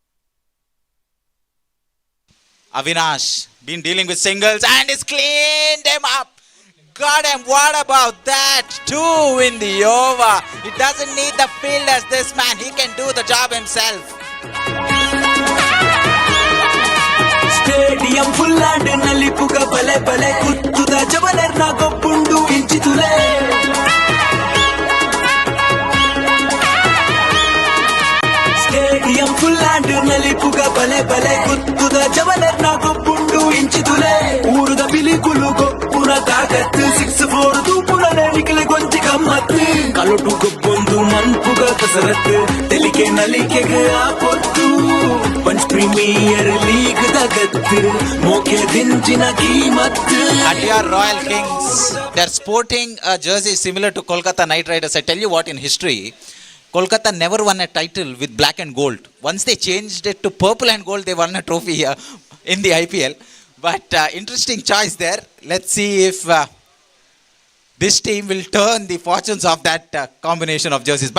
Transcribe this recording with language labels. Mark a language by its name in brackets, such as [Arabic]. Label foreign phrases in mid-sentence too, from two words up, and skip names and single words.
[English] Avinash, been dealing with singles and he's cleaned him up. Got him. What about that? 2 in the over. He doesn't need the fielders, this man. He can do the job himself. Stadium full and [Tulu] ನಲಿಪುಗ ಬಲೆ ಬಲೆ ಕುಟ್ಟುಡ ಜವಲೆರ್ ನ ಗೊಪ್ಪುಂಡು ಇಂಚಿತುಲೆ. [English] Stadium full and [Tulu] ನಲಿಪುಗ ಬಲೆ ಬಲೆ ಕುಟ್ಟುಡ ಜವಲೆರ್ ನ ಗೊಪ್ಪುಂಡು ಇಂಚಿತುಲೆ. ಊರುದ ಬಿಲಿಕುಲು ಗೊಪ್ಪುನ ತಗತ್ತು 6-4 ದುಪುನ Nikhil ಗೊಂಚಿ ಗಮ್ಮತ್ತು. ಕಲೊಟು ಗೊಬ್ಬೊಂಡು ಅನ್ಪುಗ ಕಸರತ್ತು ತೆಲಿಕೆ ನಲಿಕೆಗೆ ಆ ಪೊತ್ತು ಪಂಚ್ ಪ್ರೀಮಿಯರ್ ಲೀಗ್ ದಗತ್ತು ಮೋಕೆ ದಿಂಚಿನ ಕೀಮತ್ತು. [English] Adyar Royal Kings, they're sporting a jersey similar to Kolkata Knight Riders. I tell you what, in history, Kolkata never won a title with black and gold. Once they changed it to purple and gold, they won a trophy here in the IPL. But interesting choice there. Let's see if this team will turn the fortunes of that combination of jerseys.